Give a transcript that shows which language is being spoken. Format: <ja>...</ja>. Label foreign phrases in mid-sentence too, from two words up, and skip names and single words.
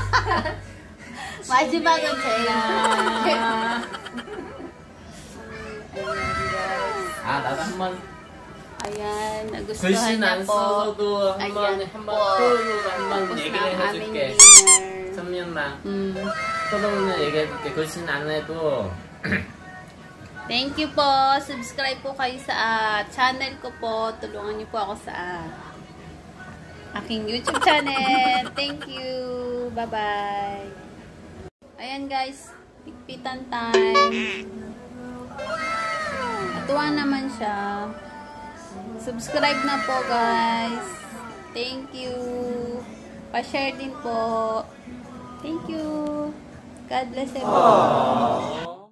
<ko>마지막은 제가. 아 나도 한번</ko> <tl>Ayan, nagustuhan</tl> <ko>글씨는</ko> <tl>niya</tl> <ko>안</ko> <tl>po.</tl> <ko>써도 한번</ko> <tl>Ayan</tl> <ko>한번</ko> <tl>po.</tl> <ko>토론으로 한번</ko> <tl>Tapos</tl> <ko>얘기를</ko> <tl>na ang aming</tl> <ko>해줄게.</ko> <tl>dinner.</tl> <ko>선민아 Mm. 토론을 얘기해줄게. 글씨는 안 해도</ko> <en>Thank you po.</en> <tl>Subscribe po kayo sa channel ko po. Tulungan niyo po ako sa aking YouTube channel.</tl> <en>Thank you. Bye-bye.</en> <tl>Ayan guys, higpitan time. Natuwa naman siya. Subscribe na po guys.</tl> <en>Thank you.</en> <tl>Pa-share din po.</tl> <en>Thank you. God bless everyone.</en>